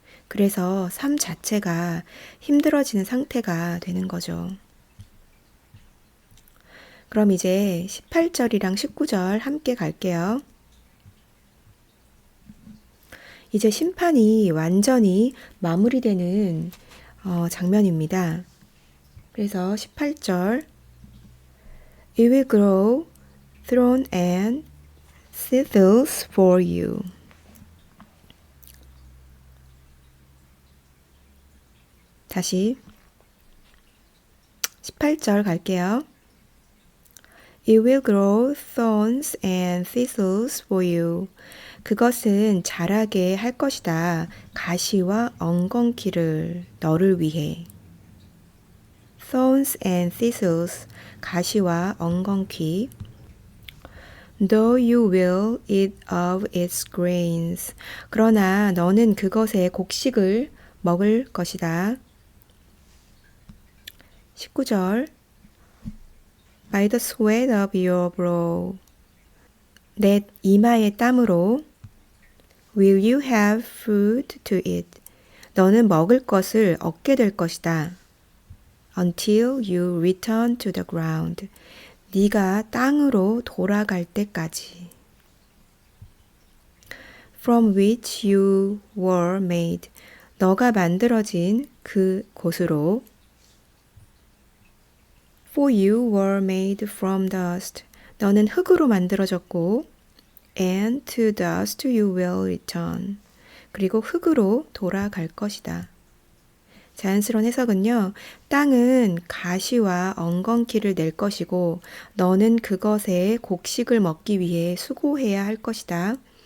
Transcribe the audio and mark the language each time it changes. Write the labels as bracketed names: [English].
[Korean] 그래서 삶 자체가 힘들어지는 상태가 되는 거죠. 그럼 이제 18절이랑 19절 함께 갈게요. 이제 심판이 완전히 마무리되는 장면입니다. 그래서 18절 [English] It will grow throne and thistles for you. [Korean] 다시 18절 갈게요. [English] It will grow thorns and thistles for you. [Korean] 그것은 자라게 할 것이다. 가시와 엉겅퀴를 너를 위해. [English] Thorns and thistles, [Korean] 가시와 엉겅퀴. [English] Though you will eat of its grains. [Korean] 그러나 너는 그것의 곡식을 먹을 것이다. 19절. [English] By the sweat of your brow. [Korean] 내 이마의 땀으로 [English] will you have food to eat. [Korean] 너는 먹을 것을 얻게 될 것이다. [English] Until you return to the ground. [Korean] 네가 땅으로 돌아갈 때까지. [English] From which you were made. [Korean] 너가 만들어진 그 곳으로. [English] For you were made from dust. [Korean] 너는 흙으로 만들어졌고 [English] and to dust you will return. [Korean] 그리고 흙으로 돌아갈 것이다. 자연스러운 해석은요. 땅은 가시와 엉겅퀴를 낼 것이고 너는 그것에 곡식을 먹기 위해 수고해야 할 것이다.